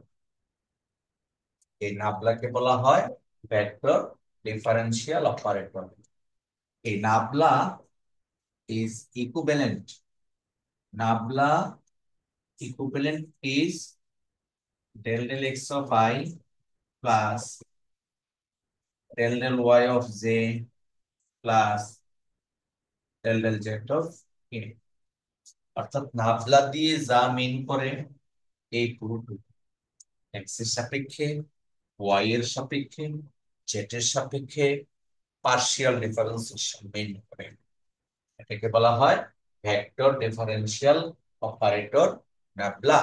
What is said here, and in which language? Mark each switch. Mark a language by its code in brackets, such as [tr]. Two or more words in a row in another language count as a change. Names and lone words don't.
[bn] এই নাবলাকে বলা হয় [en] vector differential operator. এই nabla is equivalent, nabla equivalent is del del x of I plus del del y of j plus del del z of k। [bn] অর্থাৎ নাবলা দিয়ে যা মিন করে এই পুরোটুকু x এর সাপেক্ষে, y এর সাপেক্ষে, z এর সাপেক্ষে [en] partial differentiation mean [bn] করে। এটাকে বলা হয় [en] vector differential operator nabla.